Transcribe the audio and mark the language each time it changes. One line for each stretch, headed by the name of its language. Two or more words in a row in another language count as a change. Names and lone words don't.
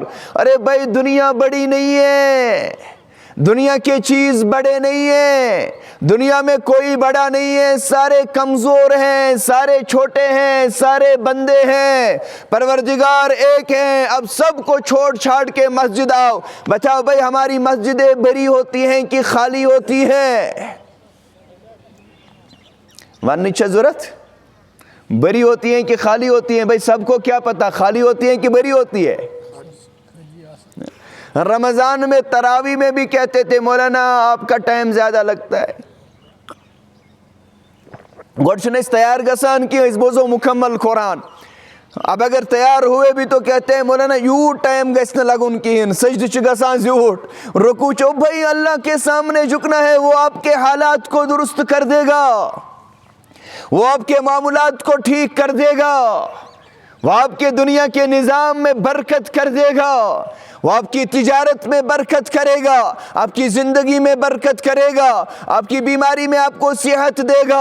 Urdu: ارے بھائی دنیا بڑی نہیں ہے, دنیا کے چیز بڑے نہیں ہیں, دنیا میں کوئی بڑا نہیں ہے, سارے کمزور ہیں, سارے چھوٹے ہیں, سارے بندے ہیں, پروردگار ایک ہیں. اب سب کو چھوڑ چھاڑ کے مسجد آؤ. بتاؤ بھائی ہماری مسجدیں بھری ہوتی ہیں کہ خالی ہوتی ہیں؟
Kashmiri: وننٕچ چھےٚ ضرورت؟
Urdu: بھری ہوتی ہیں کہ خالی ہوتی ہیں؟ بھائی سب کو کیا پتا خالی ہوتی ہیں کہ بھری ہوتی ہے؟ رمضان میں تراویح میں بھی کہتے تھے مولانا آپ کا ٹائم زیادہ لگتا ہے.
Kashmiri: گۄڈٕ چھِنہٕ أسۍ تیار گژھان کہ أسۍ بوزو مکمل قرآن.
Urdu: اب اگر تیار ہوئے بھی تو کہتے ہیں مولانا
Kashmiri: یوٗت ٹائم گژھِ نہٕ لگُن کہیٖنۍ, سجدٕ چھُ گژھان زیوٗٹھ, رکوع چھُ.
Urdu: بھائی اللہ کے سامنے جھکنا ہے, وہ آپ کے حالات کو درست کر دے گا, وہ آپ کے معاملات کو ٹھیک کر دے گا, وہ آپ کے دنیا کے نظام میں برکت کر دے گا, وہ آپ کی تجارت میں برکت کرے گا, آپ کی زندگی میں برکت کرے گا, آپ کی بیماری میں آپ کو صحت دے گا.